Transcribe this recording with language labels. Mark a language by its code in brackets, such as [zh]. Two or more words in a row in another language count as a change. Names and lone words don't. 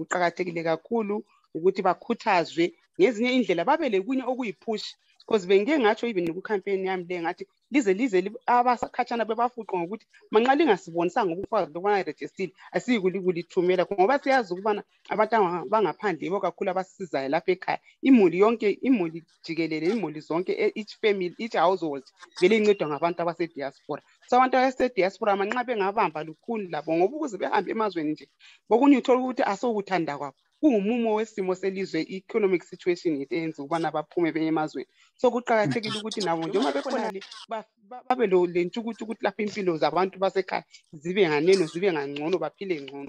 [nd] Kuqakathekile kakhulu ukuthi bakhuthazwe ngezinye indlela, babele kunye okuyipush, because bengike ngatsho even ku-campaign yami le ngathi lize abasakhatshana bebafuqe ngokuthi manxa lingasibonisanga ubufakazi lokubana irejistile asiyikulikulithumela, ngoba siyazi ukubana abantu bangaphandle yibo kakhulu abasisizayo lapha ekhaya. Imuli jikelele, imuli zonke, [en] each family, each household [nd] vele incedwa ngabantu abasediaspora. So abantu abasediaspora manxa bengabamba lukhulu labo, ngoba ukuze behambe emazweni nje bokunye uthola ukuthi asokuthanda kwabo, kungumumo wesimo selizwe, i- [en] economic situation [nd] yethu eyenza ukubana baphume beye emazweni. So kuqakathekile ukuthi nabo njengoba bekhona le babe le ntshukutshu ukuthi lapha impilo zabantu basekhaya zibe nganeno, zibe ngangcono, baphile ngcono.